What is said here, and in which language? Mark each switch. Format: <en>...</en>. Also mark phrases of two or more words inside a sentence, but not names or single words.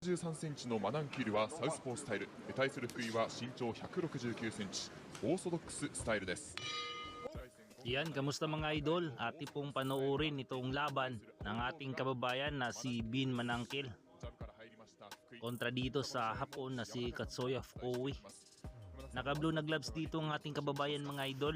<ja>13 センチのマナンキルはサウスポースタイル、対する福井は身長169センチ、オーソドックススタイルです。</ja> <tl>Yan, kamusta mga idol? Ati pong panoorin itong laban ng ating kababayan na si Bin Manangkil kontra dito sa Hapon na si Katsuya Fukui. Naka-blue na gloves dito ang ating kababayan mga idol.</tl>